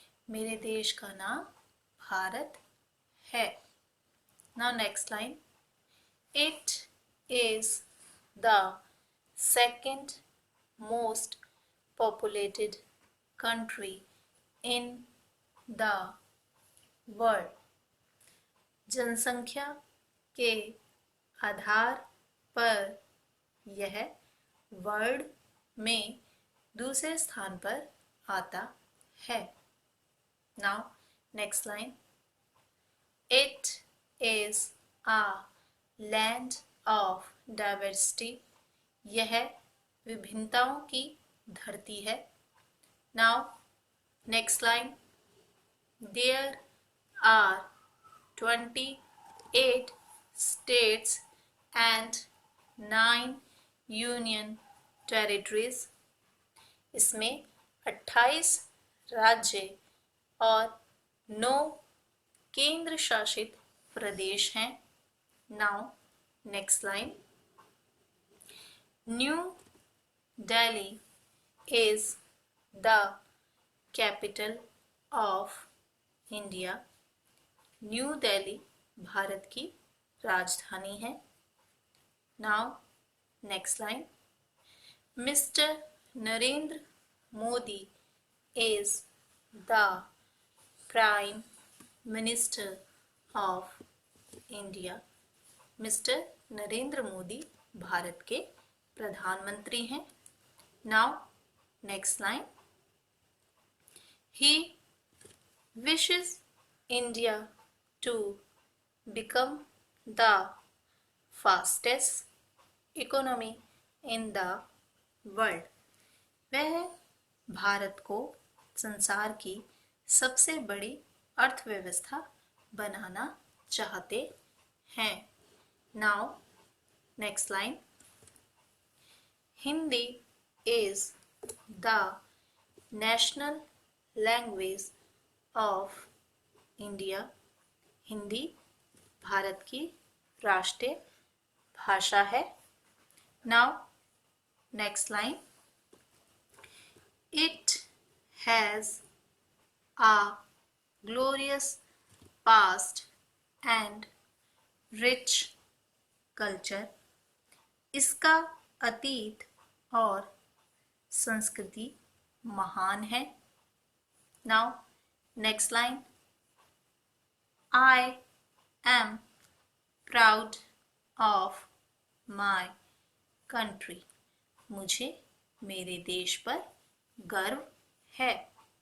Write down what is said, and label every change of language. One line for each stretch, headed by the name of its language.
Hindi: मेरे देश का नाम भारत है.
English: Now next line. It is the second most populated country in the world.
Hindi: जनसंख्या के आधार पर यह वर्ल्ड में दूसरे स्थान पर आता है.
English: Now next line. It is a land of diversity.
Hindi: यह विभिन्नताओं की धरती है.
English: Now next line. There are 28 states and 9 union territories.
Hindi: इसमें 28 राज्य और 9 केंद्र शासित प्रदेश हैं.
English: Now next line. New Delhi is the capital of India.
Hindi: New Delhi Bharat की राजधानी है.
English: Now next line. Mr. Narendra Modi is the Prime Minister of India.
Hindi: Mister Narendra Modi Bharat के प्रधानमंत्री हैं.
English: Now next line. He wishes India to become the fastest economy in the world.
Hindi: वह भारत को संसार की सबसे बड़ी अर्थव्यवस्था बनाना चाहते हैं.
English: Now next line. Hindi is the national language of India.
Hindi: Hindi Bharat की राष्ट्रीय भाषा है.
English: Now next line. It has a glorious past and rich culture.
Hindi: इसका अतीत और संस्कृति महान है.
English: Now next line. I am proud of my country.
Hindi: मुझे मेरे देश पर गर्व है.